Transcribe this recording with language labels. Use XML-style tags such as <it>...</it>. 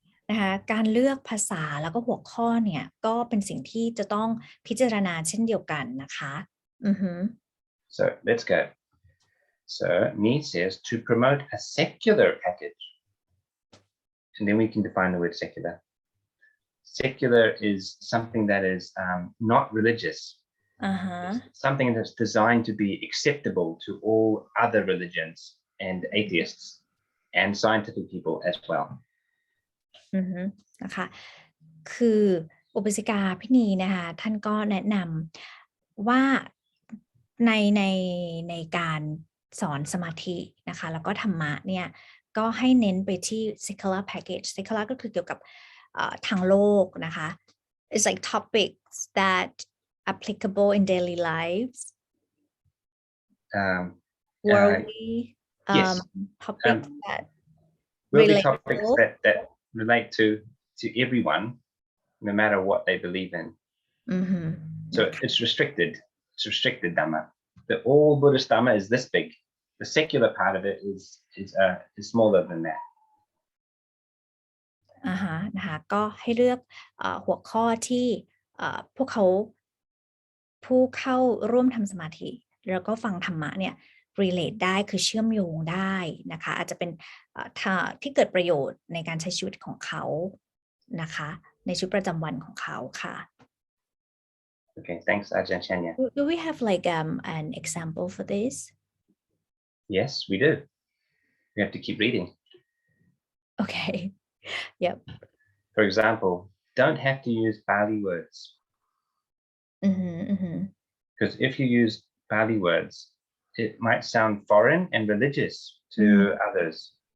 <th>นะคะการเลือกภาษาแล้วก็หัวข้อเนี่ยก็เป็นสิ่งที่จะต้องพิจารณาเช่นเดียวกันนะคะ</th> <en>So let's go. So Me says to promote a secular package. And then we can define the word secular. Secular is something that is not religious. Something that's designed to be acceptable to all other religions and atheists and scientific people as well.</en> <th>นะคะคืออุปสิกาพินีนะคะท่านก็แนะนำว่าในการสอนสมาธินะคะแล้วก็ธรรมะเนี่ยก็ให้เน้นไปที่</th> <en>secular package</en> <th>secular ก็คือเกี่ยวกับทางโลกนะคะ</th> <en>it's like topics that applicable in daily lives worldly yes. topics that worldly topics that relate to everyone no matter what they believe in. So it's restricted Dhamma. The all Buddhist Dhamma is this big. The secular part of it is smaller than that.</en> <th>นะคะก็ให้เลือกหัวข้อที่ผู้เข้าร่วมทำสมาธิแล้วก็ฟังธรรมะเนี่ย relate ได้คือเชื่อมโยงได้นะคะอาจจะเป็นที่เกิดประโยชน์ในการใช้ชีวิตของเขานะคะในชีวิตประจำวันของเขาค่ะ</th> <en>Okay, thanks, Aj.Andre. Do we have like an example for this? Yes, we do. We have to keep reading. Okay. Yep. For example, don't have to use Pali words. Because if you use Pali words, it might sound foreign and religious to others.</en>